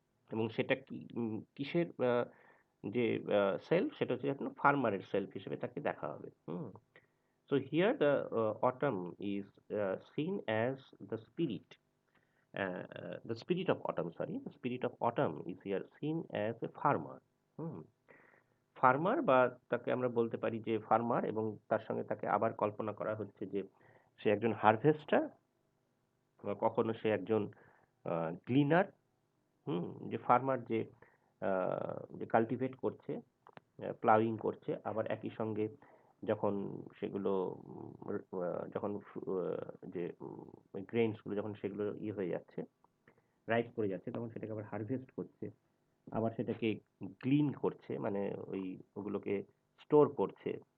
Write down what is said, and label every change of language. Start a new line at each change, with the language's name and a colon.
Bangla: এবং সেটা কিসের যে সেলফ সেটা হচ্ছে এখন ফার্মারের সেলফ হিসেবে তাকে দেখা হবে।
English: So here the autumn is seen as the spirit, the spirit of autumn, sorry, the spirit of autumn is here seen as a farmer.
Bangla: Farmer বা তাকে আমরা বলতে পারি যে ফার্মার, এবং তার সঙ্গে তাকে আবার কল্পনা করা হচ্ছে যে সে একজন হারভেস্টার বা কখনো সে একজন ক্লিনার। যে ফার্মার যে যে কাল্টিভেট করছে, প্লাউইং করছে, আবার একই সঙ্গে যখন সেগুলো যখন যে গ্রেইনসগুলো যখন সেগুলো ইয়ে হয়ে যাচ্ছে, রাইপ করে যাচ্ছে, তখন সেটাকে আবার হারভেস্ট করছে, আবার সেটাকে ক্লিন করছে, মানে ওই ওগুলোকে স্টোর করছে।